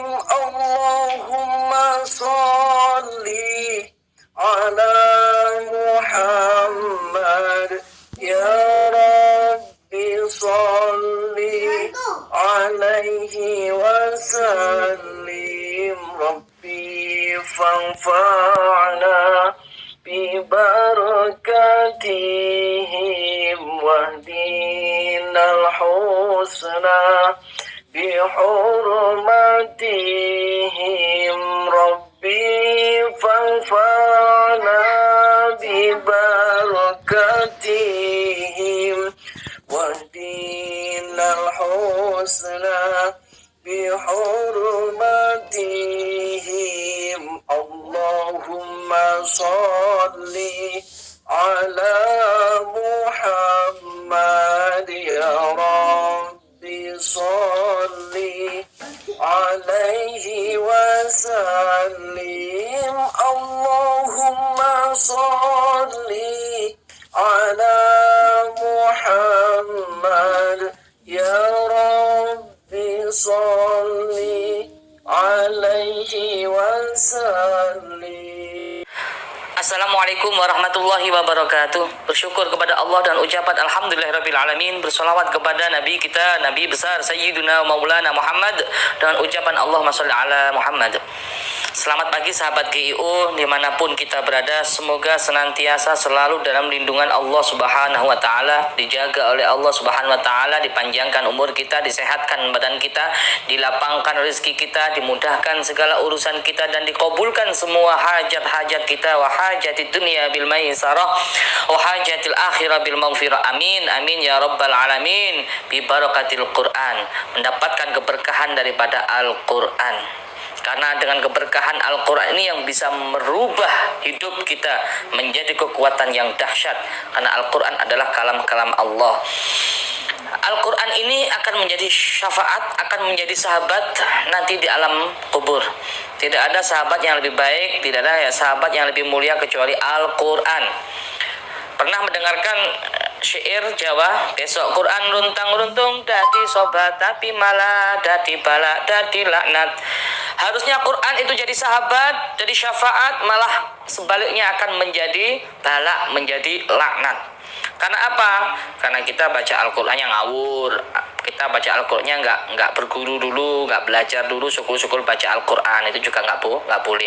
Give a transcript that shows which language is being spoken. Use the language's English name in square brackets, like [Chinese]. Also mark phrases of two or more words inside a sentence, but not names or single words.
[Arabic] اللهم صل على محمد يا رب صل عليه وسلم. رب فانفعنا ببركتهم واهدنا الحسنى بحرمتهم. رب فانفعنا ببركتهم واهدنا الحسنى بحرمتهم. اللهم صل على محمد يا رب صل عليه وسلم. اللهم صل على محمد يا رب صل وسلم. السلام عليكم ورحمة الله وبركاته. [Indonesian] Bersyukur kepada Allah dan ucapan alhamdulillahirrabbilalamin. Bersolawat kepada Nabi kita, Nabi besar Sayyiduna Maulana Muhammad, dengan ucapan [Arabic] اللهم صل على محمد. [Indonesian] Selamat pagi sahabat GIU dimanapun kita berada. Semoga senantiasa selalu dalam lindungan Allah [Arabic] سبحانه وتعالى, [Indonesian] dijaga oleh Allah [Arabic] سبحانه وتعالى, [Indonesian] dipanjangkan umur kita, disehatkan badan kita, dilapangkan rezeki kita, dimudahkan segala urusan kita, dan dikabulkan semua hajat-hajat kita. [Arabic] وحاجة الدنيا بالميسرة وحاجة الآخرة بالمغفرة. آمين آمين يا رب العالمين ببركة القرآن, [Indonesian] mendapatkan keberkahan daripada Al-Quran. Karena dengan keberkahan Al-Quran ini yang bisa merubah hidup kita menjadi kekuatan yang dahsyat. Karena Al-Quran adalah kalam-kalam Allah. Al-Quran ini akan menjadi syafaat, akan menjadi sahabat nanti di alam kubur. Tidak ada sahabat yang lebih baik, tidak ada sahabat yang lebih mulia kecuali Al-Quran. Pernah mendengarkan syair Jawa, [Javanese] besok Quran runtang-runtung dadi sobat tapi malah dadi balak dadi laknat. [Indonesian] Harusnya Quran itu jadi sahabat, jadi syafaat, malah sebaliknya akan menjadi balak, menjadi laknat. Karena apa? Karena kita baca Al-Qurannya ngawur. Kita baca Al-Qurannya nggak berguru dulu, nggak belajar dulu, syukur-syukur baca Al-Quran itu juga nggak boleh.